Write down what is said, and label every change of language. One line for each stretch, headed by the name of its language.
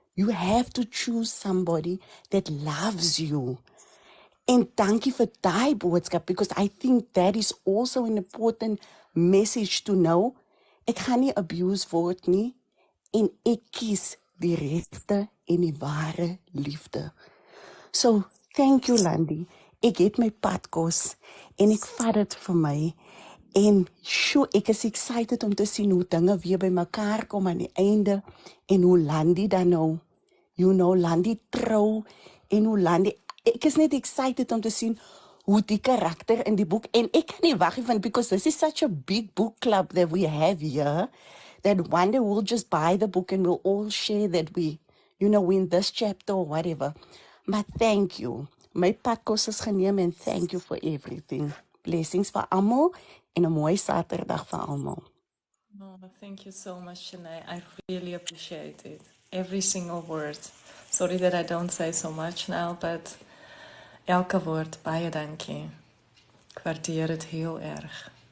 English: You have to choose somebody that loves you. En dankie vir daai boodskap,
Afrikaans: because I think that is also an important message to know. Ek gaan nie abuse word nie en ek kies die regte en die ware liefde. So, thank you, Landie. Ek het my padkos en ek vat dit vir my. En sure, ek is excited om te sien hoe dinge weer by mekaar kom aan die einde en hoe Landie dan nou, you know, Landie trou en hoe Landie, ek is net excited om te sien hoe die karakter in die boek, en ek kan nie wag van, because this is such a big book club that we have here, that one day we'll just buy the book and we'll all share that we, you know, in this chapter or whatever. Maar thank you. My padkos is geneem en thank you for everything. Blessings vir almal en 'n mooi Saterdag vir almal.
English: Oh, thank you so much, Shanae. I really appreciate it. Every single word.
Afrikaans: Sorry that I don't say so much now, but
English: elke woord, baie dankie.
Afrikaans: Ek waardeer dit heel erg.